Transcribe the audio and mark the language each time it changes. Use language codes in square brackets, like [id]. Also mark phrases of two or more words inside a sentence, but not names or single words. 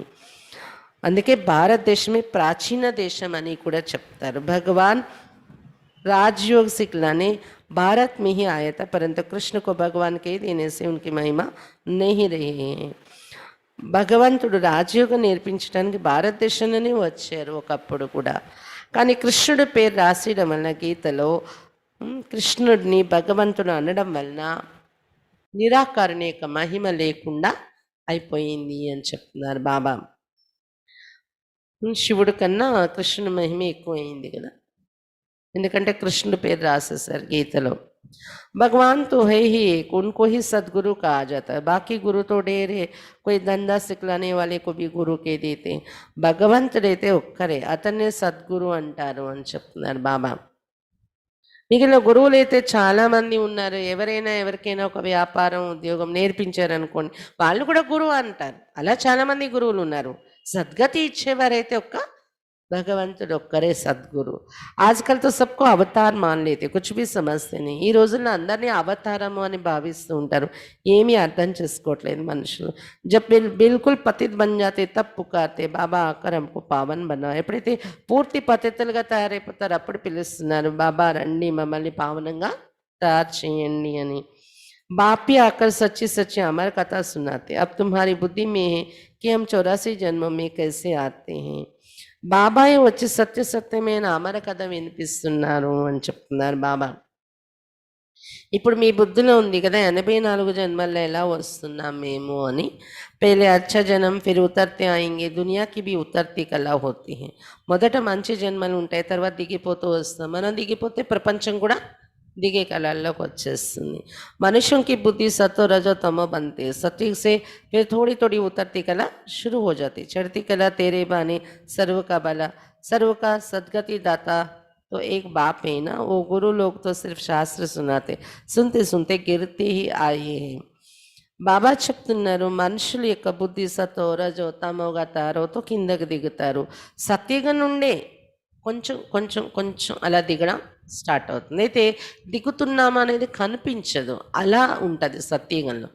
[te] అందుకే భారతదేశమే ప్రాచీన దేశం అని కూడా చెప్తారు. [hi] భగవాన్ राजयोग सिखलाने भारत में ही आया था, परंतु कृष्ण को भगवान के देने से उनकी महिमा नहीं रही है. [te] భగవంతుడు రాజయోగం నేర్పించడానికి భారతదేశంలోనే వచ్చారు ఒకప్పుడు కూడా, కానీ కృష్ణుడి పేరు రాసేయడం వలన గీతలో కృష్ణుడిని భగవంతుడు అనడం వలన నిరాకరణ యొక్క మహిమ లేకుండా అయిపోయింది అని చెప్తున్నారు బాబా. శివుడి కన్నా కృష్ణుడి మహిమ ఎక్కువైంది కదా, ఎందుకంటే కృష్ణుడి పేరు రాసేసారు గీతలో. [hi] भगवान तो है ही एक, उनको ही सदगुरु कहा जाता है, बाकी गुरु तो ढेर है, कोई धंधा सिखलाने वाले को भी गुरु के देते हैं, [te] భగవంతుడైతే ఒక్కరే, అతన్నే సద్గురు అంటారు అని చెప్తున్నారు బాబా. మిగిలిన గురువులైతే చాలా మంది ఉన్నారు. ఎవరైనా ఎవరికైనా ఒక వ్యాపారం, ఉద్యోగం నేర్పించారనుకోండి, వాళ్ళు కూడా గురువు అంటారు. అలా చాలా మంది గురువులున్నారు. సద్గతి ఇచ్చేవారైతే ఒక్క భగవంతుడు ఒక్కరే సద్గురు. [hi] आजकल तो सबको अवतार मान लेते, कुछ भी समझते नहीं. [te] ఈ రోజుల్లో అందరిని అవతారము అని భావిస్తూ ఉంటారు. ఏమీ అర్థం చేసుకోవట్లేదు మనుషులు. [hi] जब बिल्कुल पतित बन जाते तब पुकारते बाबा आकर हमको पावन बना. [te] ఎప్పుడైతే పూర్తి పతితులుగా తయారైపోతారో అప్పుడు పిలుస్తున్నారు, బాబా రండి మమ్మల్ని పావనంగా తయారు చేయండి అని. [hi] बाप ही आकर सच्ची सच्ची अमर कथा सुनाते, अब तुम्हारी बुद्धि में है कि हम 84 जन्मों में कैसे आते हैं. [te] బాబాయ్ వచ్చి సత్య సత్యమైన అమర కథ వినిపిస్తున్నారు అని చెప్తున్నారు బాబా. ఇప్పుడు మీ బుద్ధిలో ఉంది కదా 84 జన్మల్లో ఎలా వస్తున్నాం మేము అని. [hi] పहले अच्छा जन्म फिर उतरते आएंगे, दुनिया की भी उतरती कला होती है. [te] మొదట మంచి జన్మలు ఉంటాయి, తర్వాత దిగిపోతూ వస్తాం. మనం దిగిపోతే ప్రపంచం కూడా దిగే కళల్లోకి వచ్చేస్తుంది. [hi] मनुष्यों की बुद्धि सतो रजो तमो बनते, सत्य से फिर थोड़ी थोड़ी उतरती कला शुरू हो जाती. चढ़ती कला तेरे बाने सर्व का भला, सर्व का सदगति दाता तो एक बाप है ना. वो गुरु लोग तो सिर्फ शास्त्र सुनाते, सुनते सुनते गिरते ही आए हैं. [te] బాబా చెప్తున్నారు, మనుషుల యొక్క బుద్ధి సతో రజో తమోగా తారోతో కిందకి దిగుతారు. సత్యగా నుండే కొంచెం కొంచెం కొంచెం అలా దిగడం స్టార్ట్ అవుతుంది. అయితే దిగుతున్నామా అనేది కనిపించదు, అలా ఉంటుంది సత్యయుగంలో.